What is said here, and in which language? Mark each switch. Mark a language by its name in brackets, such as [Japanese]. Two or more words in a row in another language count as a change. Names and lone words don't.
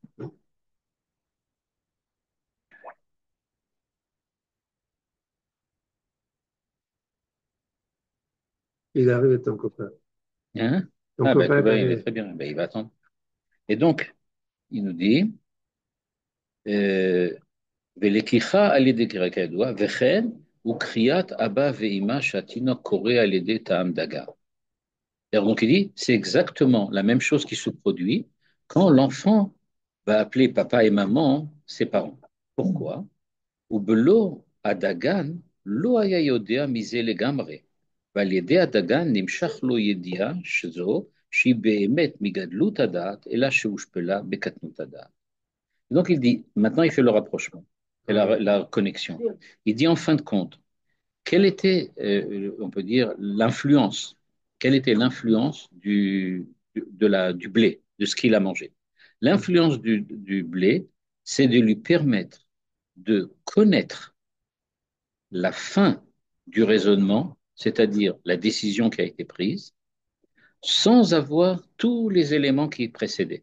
[French] Il est arrivé ton copain. Hein? Ton Ah, ben, copain tu est vois, il est arrivé. très bien. Ben, il va attendre. Et donc, il nous dit, [Hebrew] ולקיחה על ידי קריאה כידוע, וכן הוא קריאת אבא ואמא שהתינוק קורא על ידי טעם דגה. [French] Donc, il dit, c'est exactement la même chose qui se produit quand l'enfant va appeler papa et maman ses parents. Pourquoi? [Hebrew] ובלא הדגן לא היה יודע מזה לגמרי, ועל ידי הדגן נמשך לו ידיעה שזו, שהיא באמת מגדלות הדעת, אלא שהושפלה בקטנות הדעת. [French] Donc il dit, maintenant il fait le rapprochement, et la connexion. Il dit en fin de compte, quelle était, on peut dire, l'influence, quelle était l'influence du blé, de ce qu'il a mangé? L'influence du blé, c'est de lui permettre de connaître la fin du raisonnement, c'est-à-dire la décision qui a été prise, sans avoir tous les éléments qui précédaient.